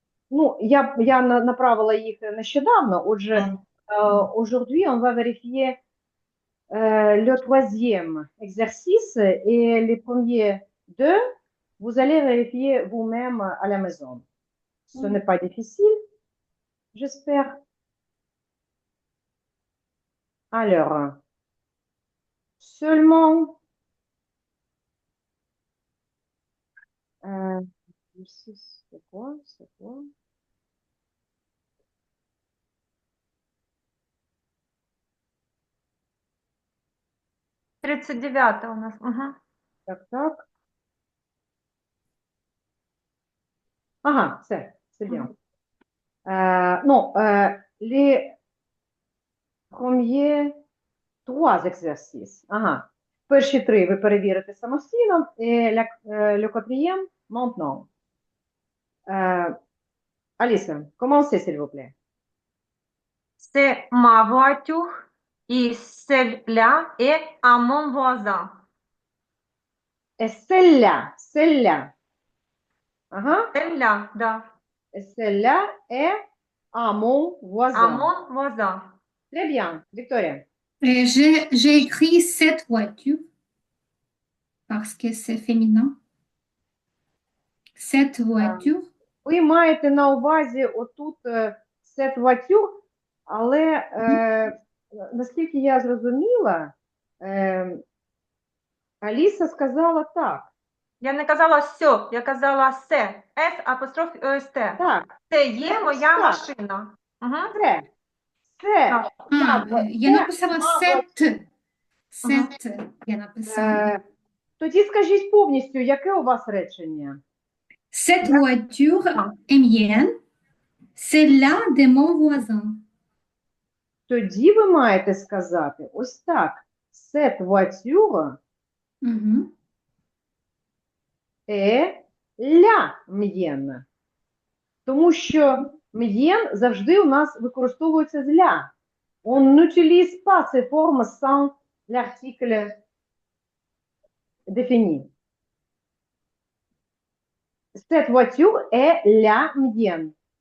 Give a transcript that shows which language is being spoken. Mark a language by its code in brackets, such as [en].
[uk] Ну, я направила їх нещодавно. [fr] Отже, aujourd'hui, on va vérifier le troisième exercice et les premiers deux, vous allez vérifier vous-même à la maison. Ce n'est pas difficile, j'espère. Alors, seulement c'est quoi? C'est quoi? [uk] Тридцять 39 у нас. Угу. Так, так. [fr] Ага, c'est bien. Non, les premiers trois exercices. Ага. [uk] Перші три ви перевірите самостійно. [fr] Et le quatrième, maintenant. Alice, commencez, s'il vous plaît. C'est ma voiture et celle-là est à mon voisin. Et celle-là. Ага. Celle-là, да. Et celle-là est à mon À voisin. mon voisin. Très bien. Victoria. J'ai écrit cette voiture parce que c'est féminin. Cette voiture. [uk] Ви маєте на увазі отут [fr] cette voiture, [uk] але наскільки я зрозуміла, Аліса сказала так. Я не казала «сьо», я казала «се». «С» апостроф «ст». Так, Це є моя так. машина. Угу. Це. Я написала cette. Cette. Я написала. Тоді скажіть повністю, яке у вас речення? [fr] Cette voiture est mienne. Celle-là de mon voisin. [uk] Тоді ви маєте сказати ось так. [fr] Cette voiture Mhm. est la mienne. [uk] Тому що mienne завжди у нас використовується з ля. [fr] On n'utilise pas ces formes sans l'article défini. Cette voiture est la mienne.